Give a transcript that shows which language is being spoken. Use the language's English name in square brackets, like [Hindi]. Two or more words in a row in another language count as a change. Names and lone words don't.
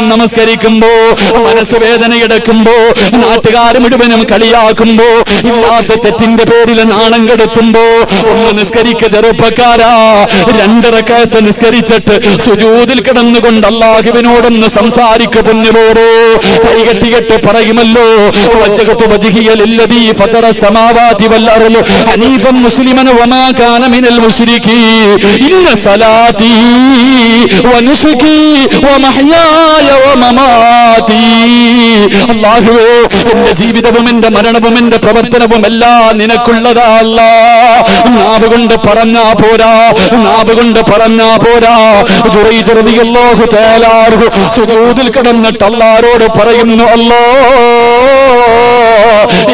[Malayalam] നമസ്കരിക്കുമ്പോ മനസ്സ് വേദനയെടുക്കുമ്പോ, നാട്ടുകാർ മുഴുവനും കളിയാക്കുമ്പോ, ഇല്ലാത്ത തെറ്റിന്റെ പേരിൽ നാണം കെടുത്തുമ്പോ ഒന്ന് നിസ്കരിക്ക ചെറുപ്പക്കാരാ. 2 റക്അത്ത് നിസ്കരിച്ചിട്ട് സുജൂദിൽ കിടന്നുകൊണ്ട് അല്ലാഹുവിനോടൊന്ന് സംസാരിക്കു പൊന്നുപോരോ. കൈകെട്ടികെട്ട് പറയുമല്ലോ, [Arabic] وجهت وجهي للذي فطر السماوات والأرض حنيفا مسلما وما كان من المشركين إن صلاتي ونسكي ومحياي ومماتي. [Malayalam] അല്ലാഹുവേ, എന്റെ ജീവിതവും എന്റെ മരണവും എന്റെ പ്രവർത്തനവും എല്ലാം നിനക്കുള്ളതാ അല്ലാഹ്. നാവ് കൊണ്ട് പറഞ്ഞാ പോരാ. ജുറൈജ് [Arabic] رضي الله تعالى عنه [Malayalam] സുജൂദിൽ കിടന്നിട്ട് അല്ലാഹുവോട് പറയുന്നു, അല്ലാഹ്,